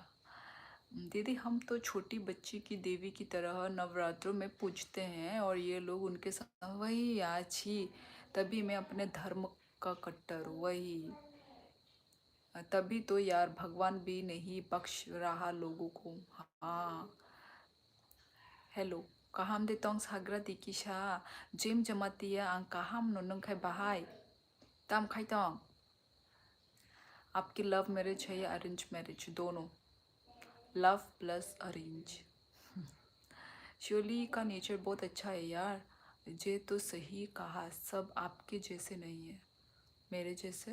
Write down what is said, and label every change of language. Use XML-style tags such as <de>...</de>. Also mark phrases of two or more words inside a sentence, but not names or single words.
<hi>दीदी हम तो छोटी बच्ची की देवी की तरह नवरात्रों में पूजते हैं और ये लोग उनके साथ वही आछी। तभी मैं अपने धर्म का कट्टर हूँ, वही। तभी तो यार भगवान भी नहीं बख्श रहा लोगों को। हाँ। हेलो,</hi> <trp>kaham de tong sagra dikisha jim jamatia ang kaham no nung khai bahai tam khai tong।</trp> <hi>आपकी</hi> <en>love marriage</en> <hi>है या</hi> <en>arrange marriage?</en> <hi>दोनों,</hi> <en>love plus arrange.</en> <hi>श्योली का नेचर बहुत अच्छा है यार, ये तो सही कहा, सब आपके जैसे नहीं है। मेरे जैसे?</hi>